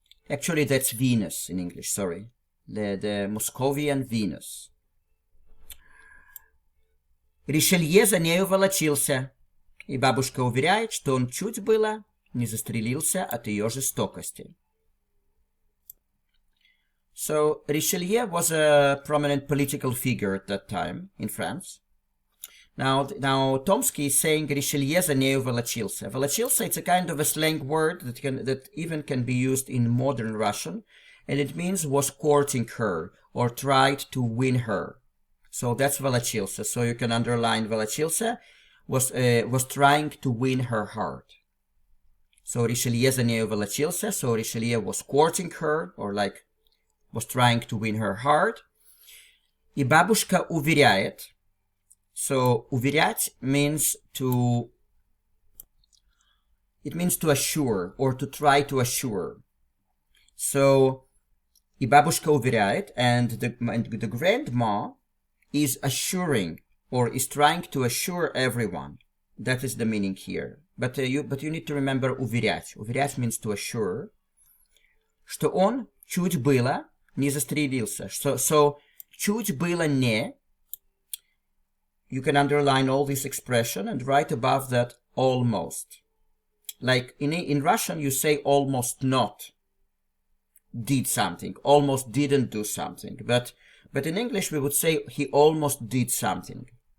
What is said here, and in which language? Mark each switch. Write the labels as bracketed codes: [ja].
[en] Actually, that's Venus in English, sorry. The Moscovian Venus. [ru] Ришелье за нею волочился, и бабушка уверяет, что он чуть было не застрелился от ее жестокости. [en] So, Richelieu was a prominent political figure at that time in France. Now Tomsky is saying Richelieu [ru] за нею волочился. [en] Волочился, it's a kind of a slang word that even can be used in modern Russian, and it means was courting her or tried to win her. So that's волочился. So you can underline волочился was trying to win her heart. So Richelieu [ru] за нею волочился. [en] So Richelieu was courting her or like was trying to win her heart. [ru] И бабушка уверяет. [en] So уверять means to assure or to try to assure. So [ru] и бабушка уверяет, [en] and the grandma is assuring or is trying to assure everyone. That is the meaning here. But you need to remember уверять. Уверять means to assure. [ru] Что он чуть было не застрелился. So чуть было не. [en] You can underline all this expression and write above that almost. Like in Russian you say almost not did something, almost didn't do something. But in English we would say he almost did something.